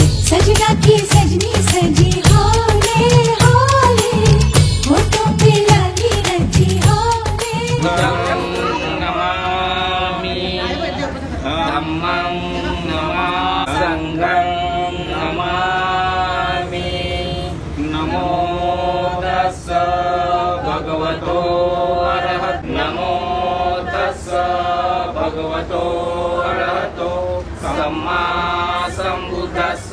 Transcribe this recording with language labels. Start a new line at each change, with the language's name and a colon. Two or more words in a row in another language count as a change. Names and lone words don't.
Hindi: सजना की सजनी सजी होले होले, होठों पे लाली रची होले।
Pali: नमामि धम्मं नमामि संघं नमामि। नमो तस्स भगवतो अरहतो, नमो तस्स भगवतो अरहतो सम्मा संबुद्धस्स।